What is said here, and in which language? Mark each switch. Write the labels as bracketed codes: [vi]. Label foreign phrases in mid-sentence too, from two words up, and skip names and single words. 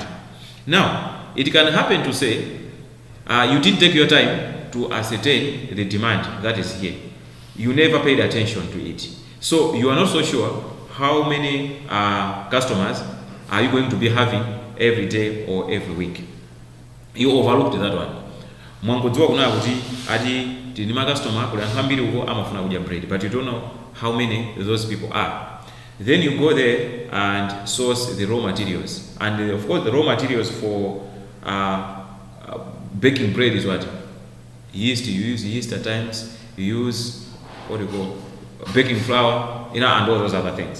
[en] Now, it can happen to say you didn't take your time to ascertain the demand that is here. You never paid attention to it. So you are not so sure how many customers are you going to be having every day or every week. You overlooked that one. [ny] Mwangodziwa kuna kuti ati tini ma customer kuli anthu ambiri uko amafuna kudya bread, [en] but you don't know how many those people are. Then you go there and source the raw materials, and of course the raw materials for baking bread is what? Yeast. You use yeast at times. You use what do you call baking flour, and all those other things.